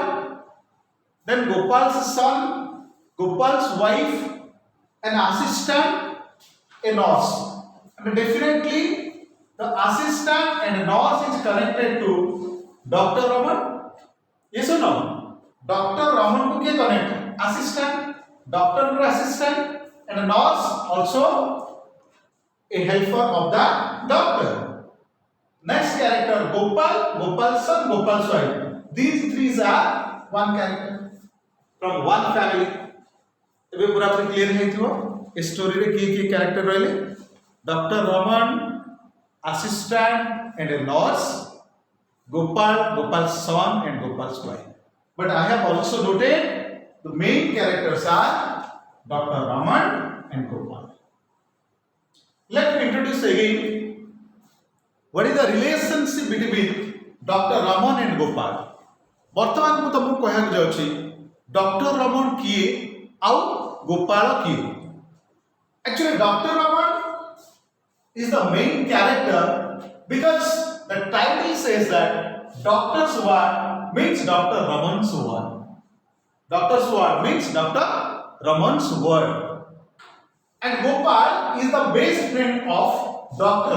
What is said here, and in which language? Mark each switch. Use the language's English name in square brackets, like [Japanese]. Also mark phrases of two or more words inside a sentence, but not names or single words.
[English] Then Gopal's son, Gopal's wife, an assistant, a nurse. And definitely, the assistant and nurse is connected to Dr. Raman. Yes or no? Dr. Raman [Hindi] को क्या [English] connect? Assistant, doctor को assistant, and a nurse also a helper of the doctor. Next character Gopal, Gopal's son, Gopal's wife. These three are one character from one family. [Odia] ଏବେ ପୁରା କ୍ଲିୟର ହେଇଥିବ ଏ ଷ୍ଟୋରୀରେ କିଏ କିଏ କ୍ୟାରେକ୍ଟର ରହିଲେ ଡକ୍ଟର ରମନ [English] assistant and a nurse, Gopal, Gopal's son and Gopal's wife. But I have also noted the main characters are Dr. Raman and Gopal. Let me introduce again what is the relationship between Dr. Raman and Gopal. [Odia] ବର୍ତ୍ତମାନ ମୁଁ ତମକୁ କହିବାକୁ ଯାଉଛି ଡକ୍ଟର ରମନ କିଏ ଆଉ ଗୋପାଳ କିଏ. [English] Actually Dr. Raman is the main character because the title says that doctor's ward means Dr. Raman's ward. Doctor's ward means Dr. Raman's ward. And Gopal is the best friend of Dr.